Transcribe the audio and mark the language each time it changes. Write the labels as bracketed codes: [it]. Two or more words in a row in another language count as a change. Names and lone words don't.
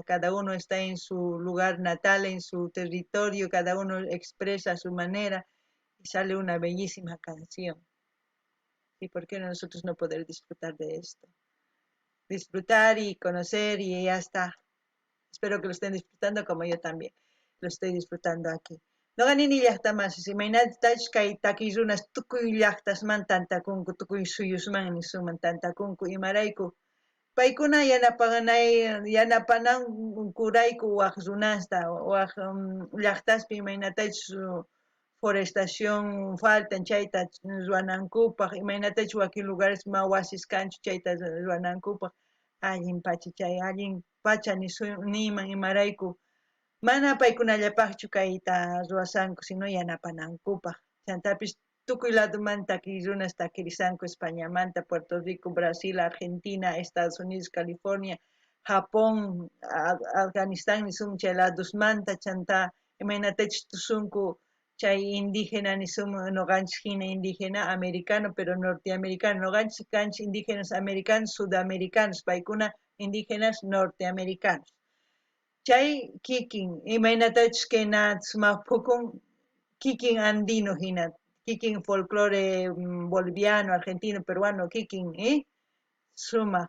[es] Cada uno está en su lugar natal, en su territorio, cada uno expresa a su manera y sale una bellísima canción. ¿Y por qué nosotros no poder disfrutar de esto? Disfrutar y conocer y ya está. Espero que lo estén disfrutando como yo también lo estoy disfrutando aquí. [qu] No ganin ni llaqtamas, si mainatach kay takirunas tukuy llaqtasman tantakunku, tukuy suyusman nisuman tantakunku imarayku. Paykuna yanapanankurayku waq runasta, waq llaqtaspi imaynatach forestación faltan chayta ruwanankupaq, imaynatach wakin lugares ma wasis kanchu chayta ruwanankupaq, allin pacha chay, allin pacha niman imarayku. Mana paykunallapaqchu kayta ruwasanku, sino yanapanankupaq. Chantapis tukuy ladumanta takirunas takirisanku, Españamanta, Puerto Rico, Brasil, Argentina, Estados Unidos, California, Japón, Afganistán nisum chay ladusmanta chanta imaynatach tusunku chay indígena nisum noqanchik hina [es] indígena americano, pero norteamericano. [qu] Noqanchik kanchik [es] indígenas americanos, sudamericanos, [qu] paykuna [es] indígenas norteamericanos. [qu] Chay kikin imaynatach kayna sumaqpukun kikin andino hina, kikin [es] folclore boliviano, argentino, peruano, [qu] kikin, sumaq.